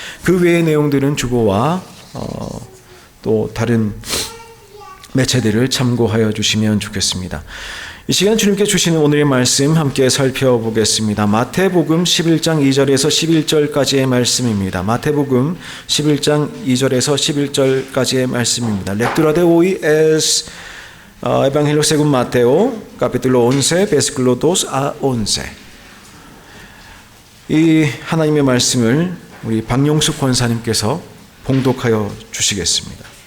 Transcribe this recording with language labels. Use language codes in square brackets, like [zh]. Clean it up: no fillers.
[ko] 그 외의 내용들은 주보와 또 다른 매체들을 참고하여 주시면 좋겠습니다. 이 시간 주님께 주시는 오늘의 말씀 함께 살펴보겠습니다. 마태복음 11장 2절에서 11절까지의 말씀입니다. 마태복음 11장 2절에서 11절까지의 말씀입니다. [es] Lectura de hoy es Evangelio según Mateo, capítulo 11, versículo 2 a 11. [ko] 이 하나님의 말씀을 우리 박용숙 권사님께서 봉독하여 주시겠습니다.